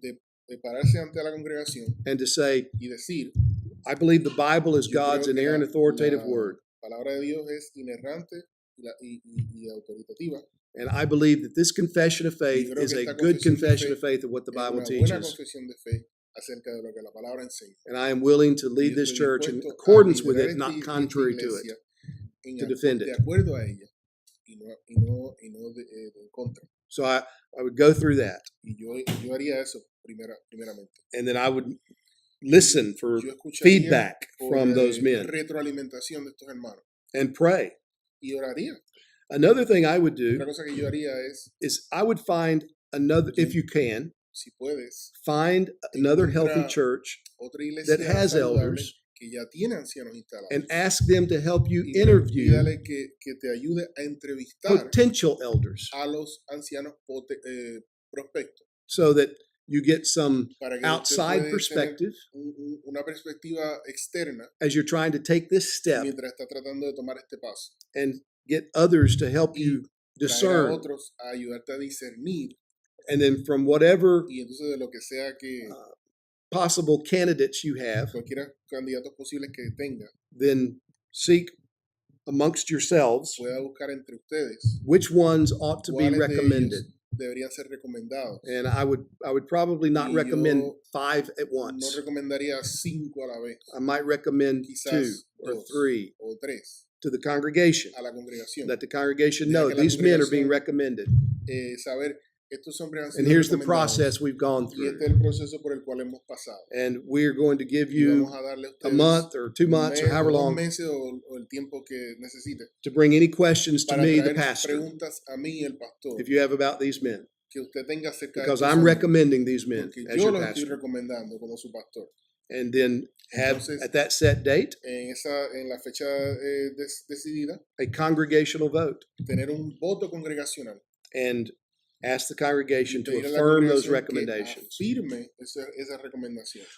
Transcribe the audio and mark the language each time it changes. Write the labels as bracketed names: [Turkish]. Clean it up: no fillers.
[Spanish] de pararse ante la congregación [English] and to say, [Spanish] y decir, [English] I believe the Bible is [Spanish] yo creo [English] God's [Spanish] que [English] inerrant authoritative [Spanish] la [English] word, [Spanish] palabra de Dios es inerrante y autoritativa. [English] and I believe that this confession of faith [Spanish] creo [English] is [Spanish] que [English] a [Spanish] esta [English] good [Spanish] confesión de [English] confession [Spanish] fe [English] of faith of what the [Spanish] Es [English] Bible [Spanish] una buena [English] teaches. [Spanish] confesión de fe acerca de lo que la palabra enseña. [English] And I am willing to lead [Spanish] Yo [English] this [Spanish] estoy [English] church in [Spanish] dispuesto a [English] accordance with [Spanish] liderar [English] it, not [Spanish] esta [English] contrary to it. [Spanish] iglesia [English] to defend [Spanish] de [English] it. [Spanish] acuerdo a ella y no en contra. [English] So I would go through that, [Spanish] Y yo haría eso primeramente. [English] and then I would listen for [Spanish] Yo escucharía [English] feedback [Spanish] por, [English] from those men [Spanish] retroalimentación de estos hermanos [English] and pray. [Spanish] y oraría. [English] Another thing I would do [Spanish] Otra cosa que yo haría [English] is I would find another, if you can, [Spanish] si puedes, [English] find another healthy [Spanish] encuentra [English] church [Spanish] otra iglesia [English] that has [Spanish] saludable [English] elders [Spanish] que ya tiene ancianos instalados. [English] and ask them to help you [Spanish] Y [English] interview [Spanish] pídale que te ayude a entrevistar [English] potential elders [Spanish] a los ancianos prospectos [English] so that you get some [Spanish] para que usted [English] outside [Spanish] puede [English] perspective [Spanish] tener una perspectiva externa [English] as you're trying to take this step [Spanish] mientras está tratando de tomar este paso. [English] and get others to help [Spanish] Y [English] you [Spanish] Traer a [English] discern. [Spanish] otros a ayudarte a discernir [English] And then from whatever [Spanish] y entonces de lo que sea que [English] possible candidates you have, [Spanish] cualquiera candidatos posibles que tenga [English] then seek amongst yourselves [Spanish] pueda buscar entre ustedes [English] which ones ought to be [Spanish] cuáles de [English] recommended. [Spanish] ellos deberían ser recomendados. [English] And I would probably not [Spanish] Y [English] recommend [Spanish] yo [English] 5 at [Spanish] No [English] once. [Spanish] recomendaría 5 a la vez, [English] I might recommend 2 [Spanish] quizás [English] or [Spanish] 2 [English] 3 [Spanish] o 3 [English] to the congregation. [Spanish] a la congregación. [English] Let the congregation [Spanish] Deja [English] know [Spanish] que la [English] these men are being [Spanish] congregación [English] recommended. [Spanish] Saber estos hombres han [English] And [Spanish] sido [English] here's the [Spanish] recomendados [English] process we've gone [Spanish] y [English] through. [Spanish] este es el proceso por el cual hemos pasado. [English] And we're going to give [Spanish] Y [English] you [Spanish] vamos a darle a [English] a [Spanish] ustedes [English] month or 2 [Spanish] un [English] months or [Spanish] mes, [English] however [Spanish] 2 [English] long [Spanish] meses o el tiempo que necesite [English] to bring any questions to [Spanish] para [English] me, the [Spanish] traer [English] pastor, [Spanish] preguntas a mí, el pastor, [English] if you have about these men. [Spanish] que usted tenga acerca [English] Because [Spanish] de estos [English] I'm [Spanish] hombres, [English] recommending these men [Spanish] porque [English] as [Spanish] yo [English] your [Spanish] los estoy [English] pastor. [Spanish] recomendando como su pastor. [English] And then have [Spanish] Entonces, [English] at that set date [Spanish] en la fecha decidida, [English] a congregational vote [Spanish] tener un voto congregacional. [English] and ask the congregation to [Spanish] Pedir a la [English] affirm those [Spanish] congregación que [English] recommendations. [Spanish] afirme esa recomendación.